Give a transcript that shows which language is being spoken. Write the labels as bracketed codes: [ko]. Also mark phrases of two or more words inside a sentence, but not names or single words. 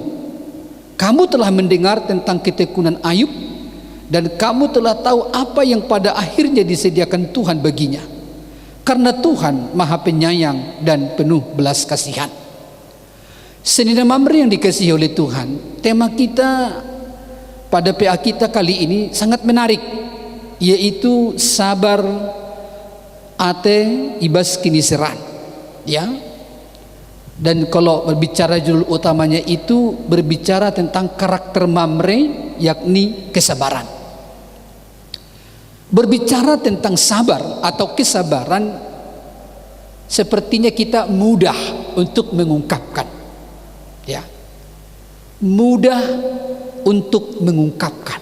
[id] Kamu telah mendengar tentang ketekunan Ayub, dan kamu telah tahu apa yang pada akhirnya disediakan Tuhan baginya, karena Tuhan Maha Penyayang dan penuh belas kasihan. Saudara Mamre yang dikasihi oleh Tuhan, tema kita pada PA kita kali ini sangat menarik, yaitu [btx] sabar ate ibas kiniseran, [id] ya. Dan kalau berbicara judul utamanya itu berbicara tentang karakter Mamre, yakni kesabaran. Berbicara tentang sabar atau kesabaran, sepertinya kita mudah untuk mengungkapkan, ya, mudah untuk mengungkapkan.